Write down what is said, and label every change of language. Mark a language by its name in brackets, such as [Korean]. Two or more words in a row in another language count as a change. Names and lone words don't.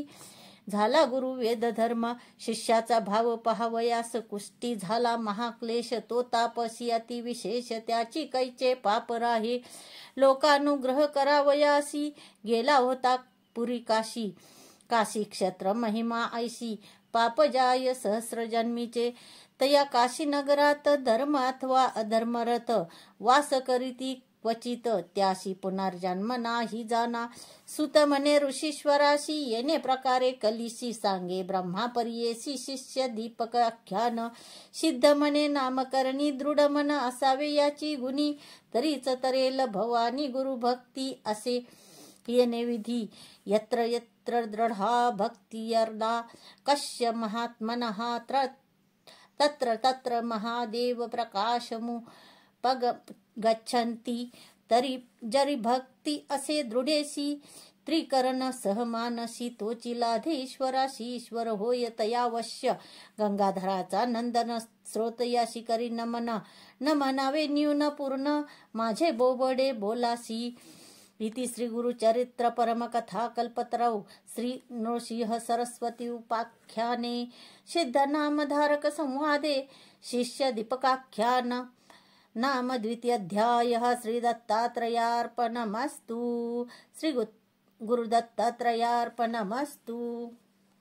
[Marathi] झाला गुरु वेद धर्म, शिष्याचा भाव पहावयास. कुष्टी झाला महाक्लेश, तो तापसी अतिविशेष. त्याची कैचे पाप राहे, लोकानुग्रह करावयासी. गेला होता पुरी काशी, काशी क्षेत्र महिमा ऐशी. पाप जाय सहस्र जन्मीचे, तया काशी नगरात. धर्म अथवा अधर्मरत वास करीती क्वचित. त्याशी पुनर्जन्म नाही जाना. सुत म्हणे ऋषीश्वराशी, येणे प्रकारे कलिशी. सांगे ब्रह्मा परियेसी शिष्य दीपक आख्यान. सिद्ध म्हणे नामकरणी, दृढ मन असावे याची गुणी. तरीच तरेल भवानी गुरु भक्ती, असे येणे विधी. [Sanskrit] यत्र यत्र दृढा भक्तिर्यर्दा कश्य महात्मनः, तत्र तत्र महादेव प्रकाशमु पग गच्छन्ति. [Marathi] तरी जरी भक्ती असे दृढेसी, त्रिकरण सहमानसी. तोची लाधे ईश्वराशी, ईश्वर होय तयावश्य. गंगाधराचा नंदन स्रोत, याशी करी नमन. न म्हणावे न्यून पूर्ण, माझे बोबडे बोलासी. [Sanskrit] इति श्री गुरुचरित्र परमकथा कल्पतरौ श्री नृसिंह सरस्वती उपाख्याने सिद्धनामधारक संवादे शिष्य दीपकाख्यान नाम द्वितीयाध्यायः. श्री दत्तात्रेयार्पणमस्तु. श्री गुरुदत्तात्रेयार्पणमस्तु.